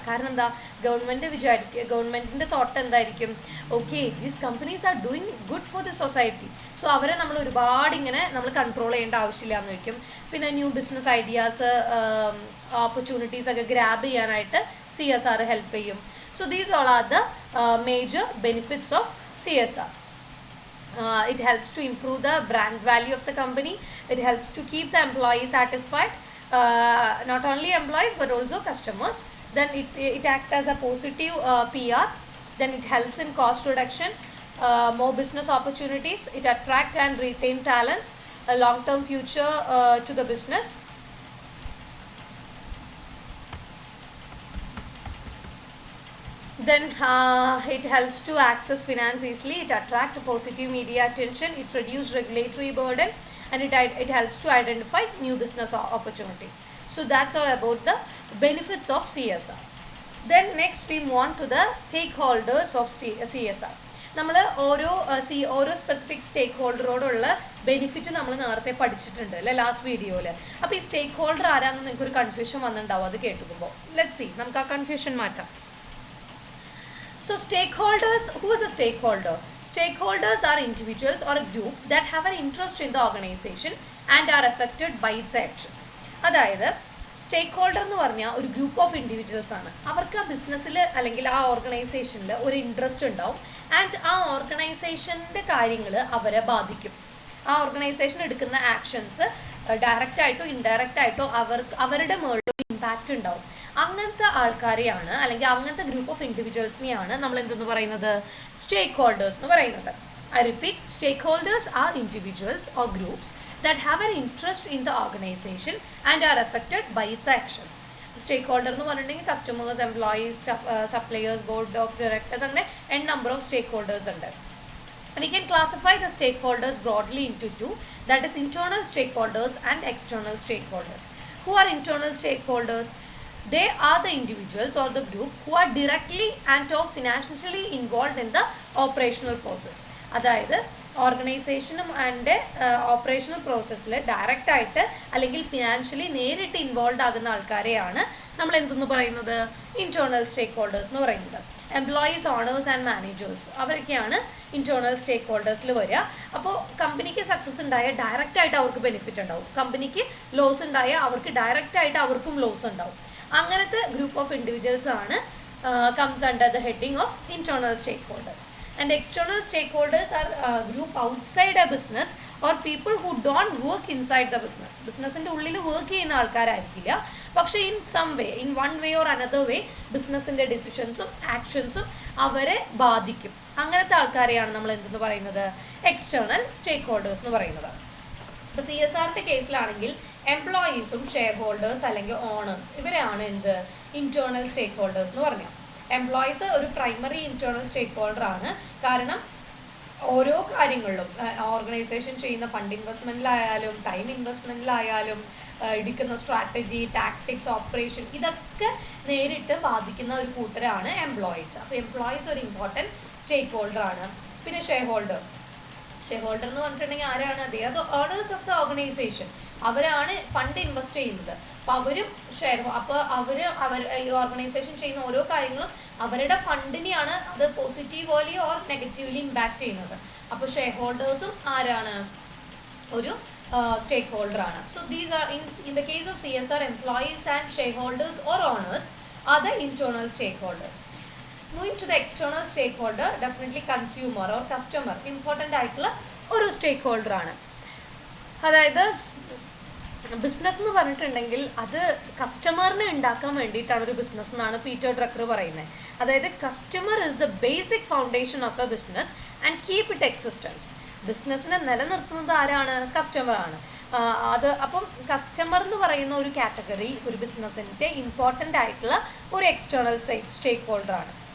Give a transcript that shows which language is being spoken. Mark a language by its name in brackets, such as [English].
[Malayalam] കാരണം എന്താ, ഗവൺമെൻറ്റിൻ്റെ തോട്ട് എന്തായിരിക്കും, okay [English] these companies are doing good for the society, [Malayalam] so അവരെ നമ്മൾ ഒരുപാട് ഇങ്ങനെ നമ്മൾ കൺട്രോൾ ചെയ്യേണ്ട ആവശ്യമില്ല എന്ന് വയ്ക്കും. പിന്നെ ന്യൂ ബിസിനസ് ഐഡിയാസ് ഓപ്പർച്യൂണിറ്റീസ് ഒക്കെ ഗ്രാബ് ചെയ്യാനായിട്ട് CSR ഹെൽപ്പ് ചെയ്യും. [English] So these all are the major benefits of CSR. It helps to improve the brand value of the company. It helps to keep the employees satisfied, not only employees but also customers. Then it acts as a positive PR. Then it helps in cost reduction, more business opportunities. It attract and retain talents, a long-term future to the business. Then it helps to access finance easily, it attracts positive media attention, it reduces regulatory burden, and it helps to identify new business opportunities. So that's all about the benefits of CSR. Then next we move on to the stakeholders of CSR. [Malayalam] നമ്മൾ ഓരോ specific സ്റ്റേക്ക് ഹോൾഡറോടുള്ള benefit നമ്മൾ നേരത്തെ പഠിച്ചിട്ടുണ്ട് അല്ലേ last വീഡിയോയിൽ. അപ്പോൾ ഈ സ്റ്റേക്ക് holder ആരാണെന്ന് നിങ്ങൾക്കൊരു കൺഫ്യൂഷൻ വന്നിട്ടുണ്ടാവും അത് കേൾക്കുമ്പോൾ. [English] let's see, [Malayalam] നമുക്ക് ആ കൺഫ്യൂഷൻ മാറ്റാം. [English] So stakeholders, who is a stakeholder? Stakeholders are individuals or a group that have an interest in the organization and are affected by its action. [Malayalam] അതായത് സ്റ്റേക്ക് ഹോൾഡർ എന്ന് പറഞ്ഞാൽ ഒരു ഗ്രൂപ്പ് ഓഫ് ഇൻഡിവിജ്വൽസ് ആണ്. അവർക്ക് ആ ബിസിനസ്സിൽ അല്ലെങ്കിൽ ആ ഓർഗനൈസേഷനിൽ ഒരു ഇൻട്രസ്റ്റ് ഉണ്ടാവും ആൻഡ് ആ ഓർഗനൈസേഷൻ്റെ കാര്യങ്ങൾ അവരെ ബാധിക്കും. ആ ഓർഗനൈസേഷൻ എടുക്കുന്ന ആക്ഷൻസ് ഡയറക്റ്റായിട്ടോ ഇൻഡയറക്റ്റായിട്ടോ അവരുടെ മേളിൽ ഒരു ഇമ്പാക്റ്റ് ഉണ്ടാവും. അങ്ങനത്തെ ആൾക്കാരെയാണ് അല്ലെങ്കിൽ അങ്ങനത്തെ ഗ്രൂപ്പ് ഓഫ് ഇൻഡിവിജ്വൽസിനെയാണ് നമ്മൾ എന്തെന്ന് പറയുന്നത്, സ്റ്റേക്ക് ഹോൾഡേഴ്സ് എന്ന് പറയുന്നത്. I repeat, [English] Stakeholders are individuals or groups that have an interest in the organization and are affected by its actions. [Malayalam] Stake holder എന്ന് പറഞ്ഞിട്ടുണ്ടെങ്കിൽ customers, employees, suppliers, board of directors, അങ്ങനെ [English] n number of stakeholders [Malayalam] ഉണ്ട്. [English] We can classify the stakeholders broadly into two, that is internal stakeholders and external stakeholders. Who are internal stakeholders? They are the individuals or the group who are directly and or financially involved in the operational process. [Malayalam] അതായത് ഓർഗനൈസേഷനും and operational പ്രോസസ്സിൽ ഡയറക്റ്റായിട്ട് അല്ലെങ്കിൽ financially നേരിട്ട് involve ആകുന്ന ആൾക്കാരെയാണ് നമ്മൾ എന്തെന്ന് പറയുന്നത്, ഇൻറ്റേർണൽ സ്റ്റേക്ക് ഹോൾഡേഴ്സ് എന്ന് പറയുന്നത്. Employees, owners and managers അവരൊക്കെയാണ് internal സ്റ്റേക്ക് ഹോൾഡേഴ്സിൽ വരിക. അപ്പോൾ കമ്പനിക്ക് സക്സസ് ഉണ്ടായാൽ ഡയറക്റ്റായിട്ട് അവർക്ക് ബെനിഫിറ്റ് ഉണ്ടാവും, കമ്പനിക്ക് ലോസ് ഉണ്ടായാൽ അവർക്ക് ഡയറക്റ്റായിട്ട് അവർക്കും ലോസ് ഉണ്ടാവും. അങ്ങനത്തെ ഗ്രൂപ്പ് ഓഫ് ഇൻഡിവിജ്വൽസ് ആണ് [English] comes under the heading of internal stakeholders. And external stakeholders are a group outside a business or people who don't work inside the business. [Malayalam] ബിസിനസ്സിൻ്റെ ഉള്ളിൽ വർക്ക് ചെയ്യുന്ന ആൾക്കാരായിരിക്കില്ല, പക്ഷേ [English] in some way, in one way or another way, [Malayalam] ബിസിനസ്സിൻ്റെ ഡിസിഷൻസും ആക്ഷൻസും അവരെ ബാധിക്കും. അങ്ങനത്തെ ആൾക്കാരെയാണ് നമ്മൾ എന്തെന്ന് പറയുന്നത്, എക്സ്റ്റേണൽ സ്റ്റേക്ക് ഹോൾഡേഴ്സ് എന്ന് പറയുന്നത്. ഇപ്പോൾ CSRൻ്റെ കേസിലാണെങ്കിൽ എംപ്ലോയീസും ഷെയർ ഹോൾഡേഴ്സ് അല്ലെങ്കിൽ ഓണേഴ്സ് ഇവരാണ് എന്ത് ഇന്റേണൽ സ്റ്റേക്ക് ഹോൾഡേഴ്സ് എന്ന് പറഞ്ഞാൽ. എംപ്ലോയീസ് ഒരു പ്രൈമറി ഇന്റേണൽ സ്റ്റേക്ക് ഹോൾഡർ ആണ്. കാരണം ഓരോ കാര്യങ്ങളിലും ഓർഗനൈസേഷൻ ചെയ്യുന്ന ഫണ്ട് ഇൻവെസ്റ്റ്മെന്റിലായാലും ടൈം ഇൻവെസ്റ്റ്മെന്റിലായാലും എടുക്കുന്ന സ്ട്രാറ്റജി, ടാക്ടിക്സ്, ഓപ്പറേഷൻ ഇതൊക്കെ നേരിട്ട് ബാധിക്കുന്ന ഒരു കൂട്ടരാണ് എംപ്ലോയീസ്. അപ്പോൾ എംപ്ലോയീസ് ഒരു ഇമ്പോർട്ടൻറ്റ് സ്റ്റേക്ക് ഹോൾഡർ ആണ്. പിന്നെ ഷെയർ ഹോൾഡർ എന്ന് പറഞ്ഞിട്ടുണ്ടെങ്കിൽ ആരാണ്? അത് ഓണേഴ്സ് ഓഫ് ദ ഓർഗനൈസേഷൻ. അവരാണ് ഫണ്ട് ഇൻവെസ്റ്റ് ചെയ്യുന്നത്. അപ്പോൾ അവരും അവർ ഈ ഓർഗനൈസേഷൻ ചെയ്യുന്ന ഓരോ കാര്യങ്ങളും അവരുടെ ഫണ്ടിനെയാണ് അത് പോസിറ്റീവ്ലി ഓർ നെഗറ്റീവ്ലി ഇമ്പാക്ട് ചെയ്യുന്നത്. അപ്പോൾ ഷെയർ ഹോൾഡേഴ്സും ആരാണ്? ഒരു stake holder ആണ്. [English] So these are in the case of CSR, employees and shareholders or owners are the internal stakeholders. Moving to the external stakeholder, definitely consumer or customer important [Malayalam] ആയിട്ടുള്ള ഒരു സ്റ്റേക്ക് holder ആണ്. അതായത് business എന്ന് പറഞ്ഞിട്ടുണ്ടെങ്കിൽ അത് കസ്റ്റമറിനെ ഉണ്ടാക്കാൻ വേണ്ടിയിട്ടാണ് ഒരു ബിസിനസ് എന്നാണ് പീറ്റർ ഡ്രക്കർ പറയുന്നത്. [English] അതായത് customer is the basic foundation of a business and keep it existence. [Malayalam] ബിസിനസ്സിനെ നിലനിർത്തുന്നത് ആരാണ്? കസ്റ്റമറാണ്. അപ്പം കസ്റ്റമർ എന്ന് പറയുന്ന ഒരു കാറ്റഗറി ഒരു ബിസിനസ്സിൻ്റെ ഇമ്പോർട്ടൻ്റ് ആയിട്ടുള്ള ഒരു എക്സ്റ്റേണൽ സ്റ്റേക്ക് ഹോൾഡർ ആണ്.